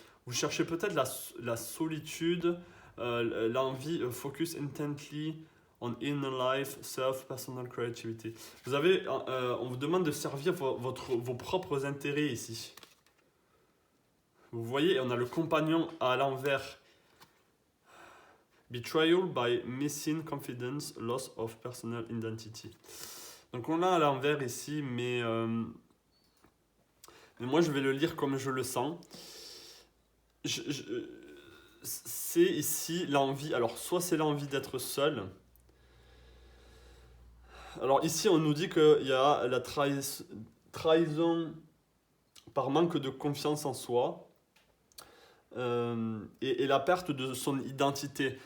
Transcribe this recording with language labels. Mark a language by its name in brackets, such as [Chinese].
[French] vous cherchez peut-être la solitude, l'envie, [English] focus intently on inner life, self, personal creativity. [French] Vous avez, on vous demande de servir vos propres intérêts ici. Vous voyez, on a le compagnon à l'envers. [English] Betrayal by missing confidence, loss of personal identity. [French] Donc on l'a à l'envers ici, mais moi je vais le lire comme je le sens. C'est ici l'envie, alors soit c'est l'envie d'être seul. Alors ici on nous dit qu'il y a la trahison par manque de confiance en soi et la perte de son identité.